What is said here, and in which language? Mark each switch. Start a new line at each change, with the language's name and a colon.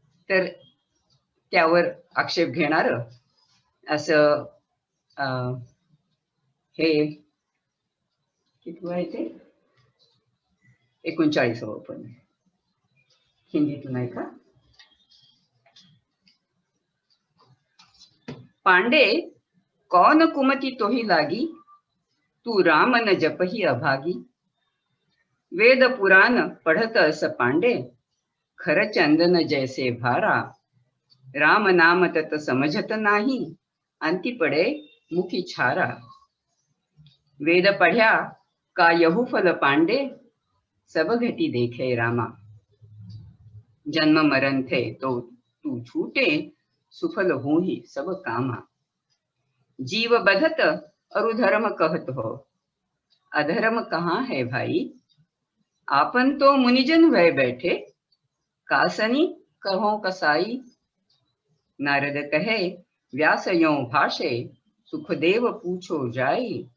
Marathi: तर त्यावर आक्षेप घेणार असं हे किती आहे ते 39व पण हिंदीतून आहे का?
Hindi: पांडे कौन कुमति तोहि लागी, तू राम न जपही अभागी. वेद पुराण पढ़त अस पांडे, खर चंदन जैसे भारा. राम नाम तत समझत नाही, अंति पड़े मुखी छारा. वेद पढ़्या का यहु फल पांडे, सब घटी देखे रामा. जन्म मरण थे तो तू छूटे, सुफल हूँ ही सब कामा. जीव बधत अरु धर्म कहत हो, अधर्म कहाँ है भाई. आपन तो मुनिजन भय बैठे, कासनी कहो कसाई. नारद कहे व्यास यों भाषे, सुखदेव पूछो जाई.